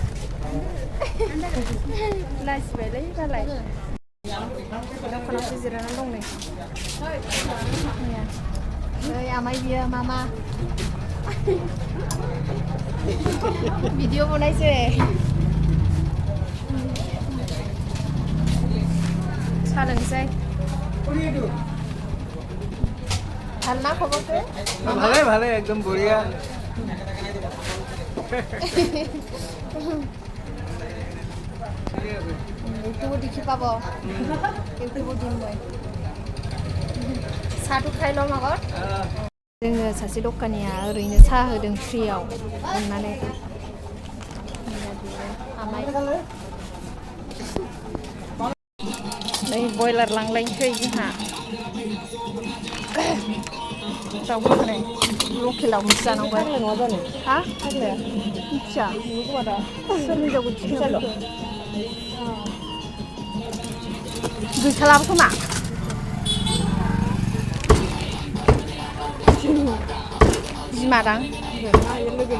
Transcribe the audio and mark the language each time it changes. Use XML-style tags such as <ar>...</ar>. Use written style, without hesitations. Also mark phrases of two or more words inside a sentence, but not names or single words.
<brx>लाजिबायलै दालाय दखानावसो जिरायनानै दं नै नै आमाय बियो मामा भिडिअ बनायसै सालोंसै</brx> <as>ভাল না খবরতে ভালে ভালে একদম বঢ়িয়া ইউটিউবত দেখি পাব ইউটিউবত দিম মই</as> <brx>साहाथ' खाइ ल'म আগত जोङो सासे दखानिया ओरैनो साहा होदों फ्रियाव अननानै आमाय नै बयलार लांलायनोसै जोंहा दाउफोरखौ नै लकेलावसो जानांगौ हा मिथिया सोर हिनजाव गैखालाबो खोमा बिमादां</brx>